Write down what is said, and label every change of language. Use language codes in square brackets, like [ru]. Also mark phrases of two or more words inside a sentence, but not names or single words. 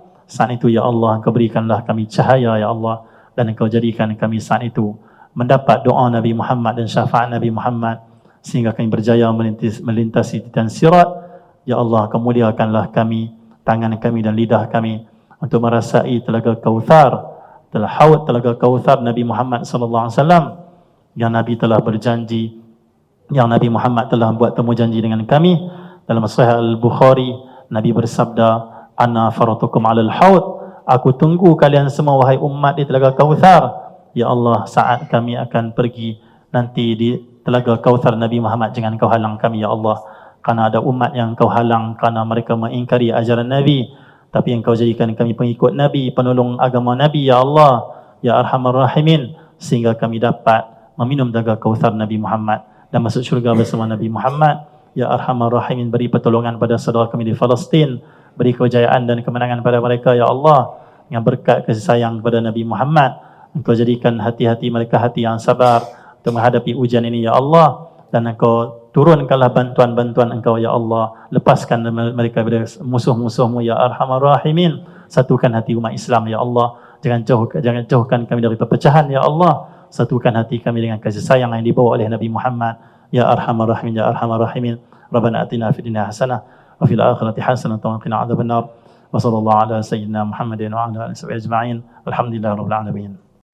[ms] Saat itu ya Allah, Engkau berikanlah kami cahaya ya Allah, dan Engkau jadikan kami saat itu mendapat doa Nabi Muhammad dan syafaat Nabi Muhammad, sehingga kami berjaya melintasi titan sirat. Ya Allah, Kau muliakanlah kami, tangan kami dan lidah kami untuk merasai telaga Kautsar, haud telaga Kautsar Nabi Muhammad [ar] صلى الله عليه وسلم, [ms] yang Nabi telah berjanji, yang Nabi Muhammad telah buat temu janji dengan kami. Dalam Sahih Al-Bukhari, Nabi bersabda, [ar] أنا فرطكم على الحوض, [ms] aku tunggu kalian semua wahai umat di telaga Kautsar. Ya Allah, saat kami akan pergi nanti di telaga Kautsar Nabi Muhammad, jangan Kau halang kami ya Allah, kerana ada umat yang Kau halang kerana mereka mengingkari ajaran Nabi, tapi Engkau jadikan kami pengikut Nabi, penolong agama Nabi ya Allah, [ar] يا أرحم الراحمين, [ms] sehingga kami dapat meminum telaga Kautsar Nabi Muhammad dan masuk syurga bersama Nabi Muhammad. [ar] يا أرحم الراحمين, [ms] beri pertolongan pada saudara kami di Palestin, beri kejayaan dan kemenangan pada mereka ya Allah. dengan berkat kasih sayang kepada Nabi Muhammad. Engkau jadikan hati-hati mereka hati yang sabar untuk menghadapi ujian ini ya Allah, dan Engkau turunkanlah bantuan-bantuan Engkau ya Allah, lepaskan mereka dari musuh-musuhmu [ar] يا أرحم الراحمين. [ms] Satukan hati umat Islam ya Allah, jangan jauhkan kami dari perpecahan ya Allah. Satukan hati kami dengan kasih sayang yang dibawa oleh Nabi Muhammad [ar] يا أرحم الراحمين يا أرحم الراحمين. ربنا آتنا في الدنيا حسنة وفي الآخرة حسنة وقنا عذاب النار. وصلى الله على سيدنا محمد وعلى آله وصحبه أجمعين. الحمد لله رب العالمين.